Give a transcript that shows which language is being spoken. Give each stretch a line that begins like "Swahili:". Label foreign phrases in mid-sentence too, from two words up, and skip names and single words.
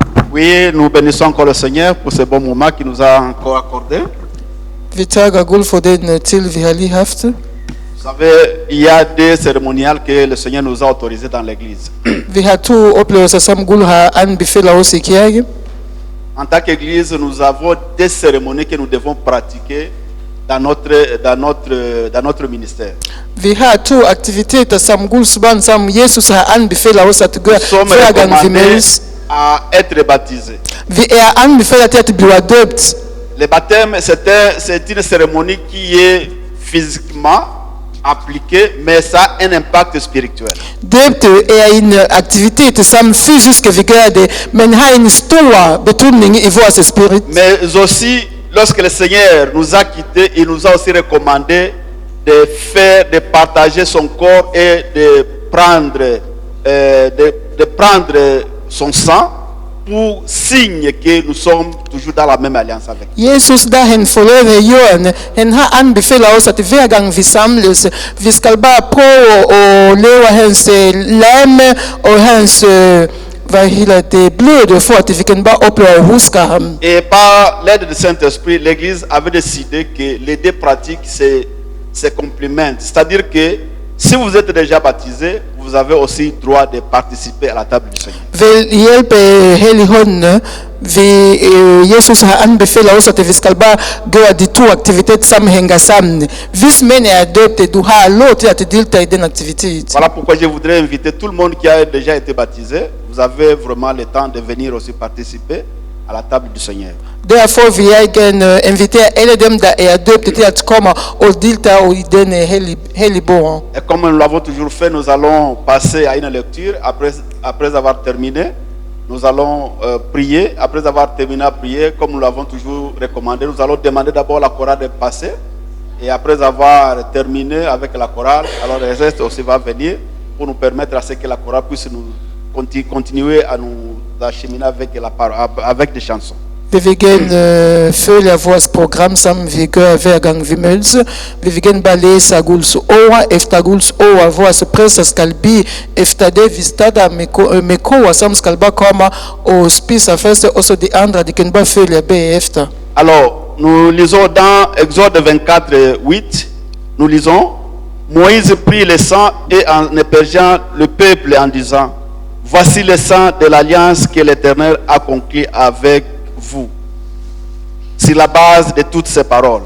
French: Oui, nous bénissons encore le Seigneur pour ce bon moment qu'il nous a encore accordé.
Danish: Vi tager Gud for den tid, vi har lige haft.
French: Vous savez, il y a des cérémoniales que le Seigneur nous a autorisées dans l'église.
Danish: Vi har 2 oplevelser, som Gud har anbefalet os i kirke.
French: En tant qu'église, nous avons des cérémonies que nous devons pratiquer dans notre ministère.
Danish: Vi har 2 aktiviteter, som Guds barn, som Jesus har anbefalet os at
French: Nous
Danish: gøre
French: sommes
Danish: hver gang vi
French: recommandés
Danish: mødes.
French: à être baptisés.
Danish: Vi anbefalet til at blive døbt.
French: Le baptême, c'est une cérémonie qui est physiquement appliquée, mais ça a un impact spirituel.
Danish: Døbt en aktivitet, som fysisk vi gør det, men har en stor betydning i vores spirit.
French: Mais aussi, lorsque le Seigneur nous a quittés, il nous a aussi recommandé de partager son corps et de prendre son sang pour signe que nous sommes toujours dans la même alliance avec lui.
Danish: Jesus, da han forlod jorden, han har anbefalet os, at hver gang vi samles, vi skal bare prøve at leve hans lamme og hans blod, for at vi kan bare opleve at huske ham.
French: Et par l'aide du Saint-Esprit, l'Église avait décidé que les 2 pratiques se complémentent. C'est-à-dire que si vous êtes déjà baptisé, vous avez aussi droit de participer à la table du Seigneur.
Danish: Ved hjælp af Helligånden, Jesus har anbefalet os, at vi skal bare gøre de 2 aktiviteter, som hænger sammen. Hvis man er døbt, du har lov til at deltage i den aktivitet.
French: Voilà pourquoi je voudrais inviter tout le monde qui a déjà été baptisé. Vous avez vraiment le temps de venir aussi participer à la table du Seigneur.
Danish: Derfor vil jeg gerne invitere alle dem, der er døbt, til at komme og deltage i den hellige bord.
French: Et comme nous l'avons toujours fait, nous allons passer à une lecture. Après avoir terminé, nous allons prier. Après avoir terminé à prier, comme nous l'avons toujours recommandé, nous allons demander d'abord la chorale de passer. Et après avoir terminé avec la chorale, alors le reste aussi va venir pour nous permettre à ce que la chorale puisse nous continuer à nous acheminer avec des chansons.
Danish: Vi vil gerne følge vores program, som vi gør hver gang vi mødes. Vi vil gerne bare læse Guds ord. Efter Guds ord, vores præster skal bede. Efter det, vi starter med kor, som skal bare komme og spise først, og så de andre, de kan bare følge bagefter.
French: Alors, nous lisons dans Exode 24, 8, nous lisons, Moïse prit le sang et en épergeant le peuple en disant, voici le sang de l'alliance que l'Éternel a conclu avec vous, sur la base de toutes ces paroles.